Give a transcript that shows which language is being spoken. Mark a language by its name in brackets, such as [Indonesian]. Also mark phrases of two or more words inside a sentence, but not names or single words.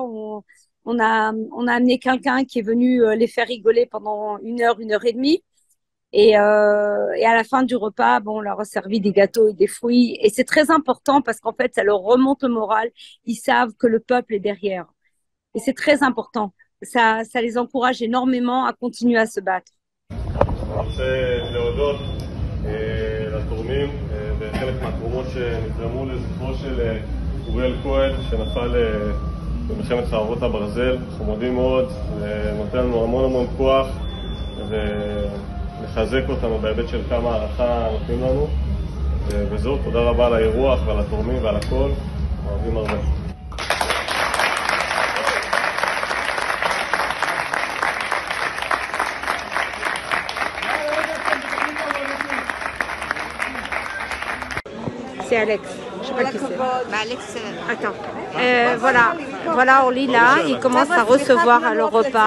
[French] On a amené quelqu'un qui est venu les faire rigoler pendant 1 heure et demie. Et à la fin du repas, on leur a servi des gâteaux et des fruits. Et c'est très important parce qu'en fait, ça leur remonte le moral. Ils savent que le peuple est derrière. Et c'est très important. Ça les encourage énormément à continuer à se battre. [Hebrew] אני רוצה להודות לתורמים וחלק מהתרומות שנתרמו לזכרו של אוריאל כהן שנפל במלחמת חרבות הברזל. אנחנו מודים מאוד, זה נותן לנו המון כוח ולחזק אותנו בהיבט של כמה הערכה נותנים לנו, וזהו, תודה רבה על האירוח ועל התורמים ועל הכל, אוהבים הרבה. [French] C'est Alex. Je sais pas qui c'est. Alex. Attends. Voilà, Orly là, il commence à recevoir le repas.